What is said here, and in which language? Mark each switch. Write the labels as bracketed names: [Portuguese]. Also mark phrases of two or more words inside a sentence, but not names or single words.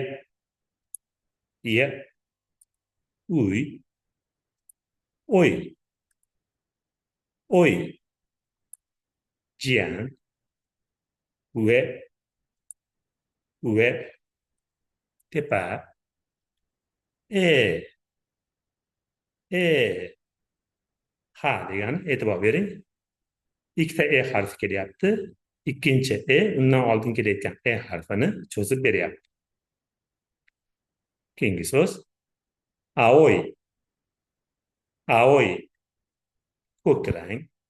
[Uzbek] Ye. Uy. Oy. Oy. Jiyan. Ve. Ve. Tepa. E. E. Ha degani, e'tibor bering. Ikkita e harfi kelyapti. Ikkinchi undan oldin kelayotgan harfini cho'zib beryapti. Keyingi so'z aoy. Aoy. Ko'k rang.